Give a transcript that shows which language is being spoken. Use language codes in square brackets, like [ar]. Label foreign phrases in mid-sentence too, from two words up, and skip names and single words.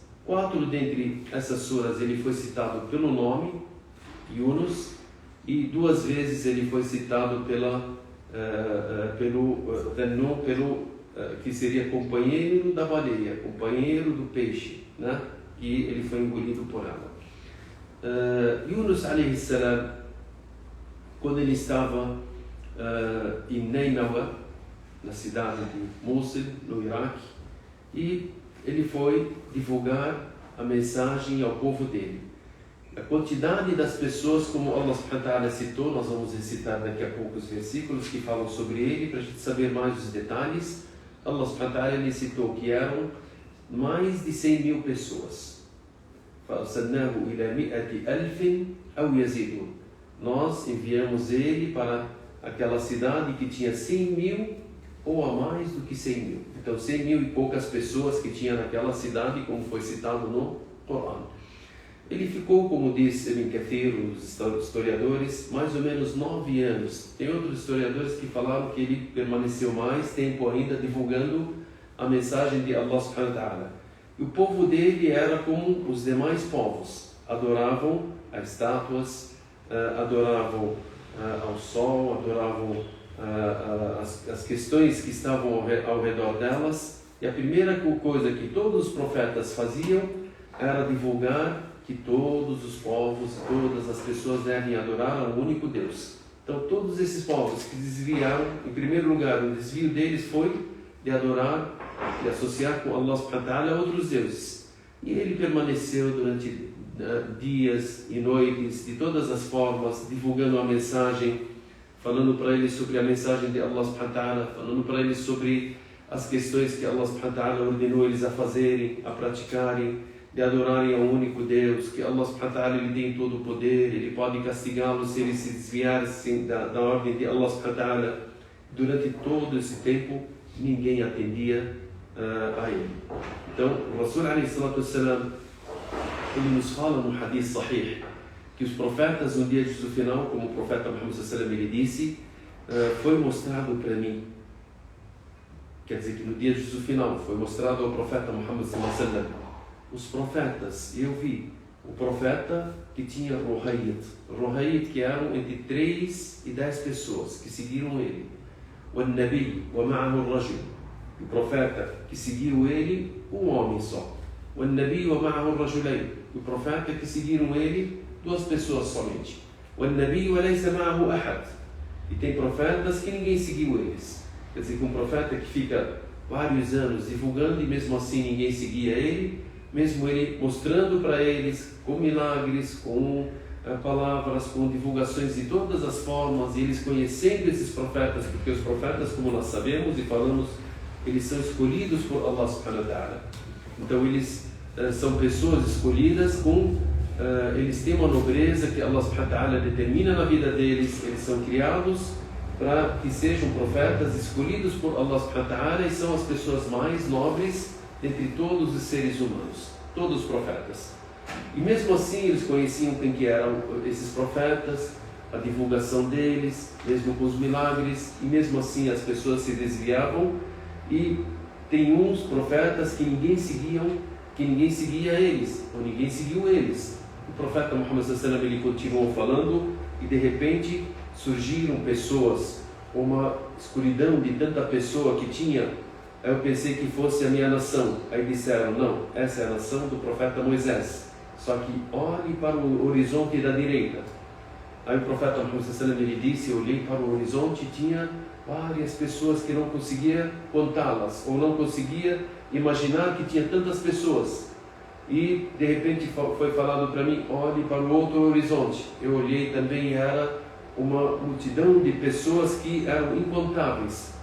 [pt] 4 dentre essas suras ele foi citado pelo nome, Yunus, e 2 vezes ele foi citado pelo que seria companheiro da baleia, companheiro do peixe, né? E ele foi engolido por ela. [ar] يونس عليه السلام, [pt] quando ele estava em Neinawa, na cidade de Mosul, no Iraque, e ele foi divulgar a mensagem ao povo dele. a quantidade das pessoas, como [ar] الله سبحانه وتعالى [pt] citou, nós vamos recitar daqui a pouco os versículos que falam sobre ele, para a gente saber mais os detalhes. [ar] الله سبحانه وتعالى [pt] ele citou que eram mais de 100 mil pessoas. [ar] فَأَرْسَلْنَاهُ إِلَى 100,000 أَوْ يَزِيدُونَ. [pt] Nós enviamos ele para aquela cidade que tinha 100 mil ou a mais do que 100 mil. Então 100 mil e poucas pessoas que tinha naquela cidade, como foi citado no Corão. Ele ficou, como diz Ibn Kathir, os historiadores, mais ou menos 9 anos. Tem outros historiadores que falaram que ele permaneceu mais tempo ainda divulgando a mensagem de [ar] الله سبحانه وتعالى. [pt] E o povo dele era como os demais povos. Adoravam as estátuas, adoravam ao sol, adoravam as questões que estavam ao redor delas. E a primeira coisa que todos os profetas faziam era divulgar que todos os povos, todas as pessoas devem adorar ao único Deus. Então todos esses povos que desviaram, em primeiro lugar, o desvio deles foi de adorar, de associar com [ar] الله سبحانه وتعالى [pt] outros deuses. E ele permaneceu durante dias e noites, de todas as formas, divulgando a mensagem, falando para eles sobre a mensagem de [ar] الله سبحانه وتعالى, [pt] falando para eles sobre as questões que [ar] الله سبحانه وتعالى [pt] ordenou eles a fazerem, a praticarem, de adorarem ao único Deus, que [ar] الله سبحانه وتعالى [pt] ele tem todo o poder, ele pode castigá-los se eles se desviarem da ordem de [ar] الله سبحانه وتعالى. [pt] Durante todo esse tempo, ninguém atendia a ele. Então, o [ar] رسول عليه الصلاة والسلام, [pt] ele nos fala no [ar] حديث صحيح, [pt] que os profetas no dia de juízo final, como o profeta Muhammad [ar] صلى الله عليه وسلم [pt] ele disse, foi mostrado para mim. Quer dizer que no dia de juízo final foi mostrado ao profeta Muhammad [ar] صلى الله عليه وسلم [pt] os profetas. Eu vi o profeta que tinha Ruhayt, que eram entre 3 e 10 pessoas que seguiram ele. [ar] O نبي ومعه رجل, [pt] o profeta que seguiu ele, um homem só. [ar] O نبي ومعه رجلين, [pt] o profeta que seguiram ele, 2 pessoas somente. [ar] O نبي وليس معه أحد, [pt] e tem profetas que ninguém seguiu eles. Quer dizer que um profeta que fica vários anos divulgando e mesmo assim ninguém seguia ele, mesmo ele mostrando para eles com milagres, com palavras, com divulgações de todas as formas, e eles conhecendo esses profetas, porque os profetas, como nós sabemos e falamos, eles são escolhidos por [ar] الله سبحانه وتعالى. [pt] Então eles são pessoas escolhidas eles têm uma nobreza que [ar] الله سبحانه وتعالى [pt] determina na vida deles, eles são criados para que sejam profetas escolhidos por [ar] الله سبحانه وتعالى, [pt] e são as pessoas mais nobres entre todos os seres humanos, todos os profetas. E mesmo assim eles conheciam quem que eram esses profetas, a divulgação deles, mesmo com os milagres, e mesmo assim as pessoas se desviavam, e tem uns profetas que ninguém seguia eles, ou ninguém seguiu eles. O profeta Muhammad [ar] صلى الله عليه وسلم [pt] ele continuou falando, e de repente surgiram pessoas, uma escuridão de tanta pessoa que tinha. Eu pensei que fosse a minha nação. Aí disseram, não, essa é a nação do profeta Moisés. Só que olhe para o horizonte da direita. Aí o profeta Muhammad [ar] صلى الله عليه وسلم [pt] ele disse, eu olhei para o horizonte e tinha várias pessoas que não conseguia contá-las, ou não conseguia imaginar que tinha tantas pessoas. E de repente foi falado para mim, olhe para o outro horizonte. Eu olhei também, era uma multidão de pessoas que eram incontáveis.